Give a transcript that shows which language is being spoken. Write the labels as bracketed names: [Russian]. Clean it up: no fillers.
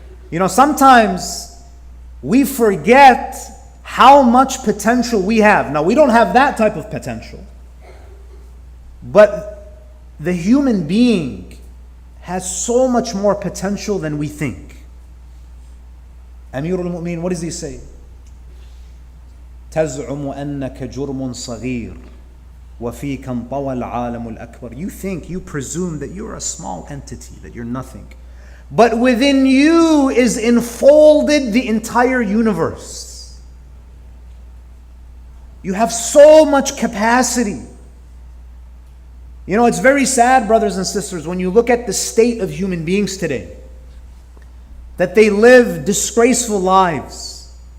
[English] You know, sometimes we forget how much potential we have. Now, we don't have that type of potential. But the human being has so much more potential than we think. Amirul Mu'min, what does he say? [Arabic] تزعم أنك جرم صغير وفيك انطوى العالم الأكبر. [English] You presume that you're a small entity, that you're nothing. But within you is enfolded the entire universe. You have so much capacity. You know, it's very sad, brothers and sisters, when you look at the state of human beings today, that they live disgraceful lives.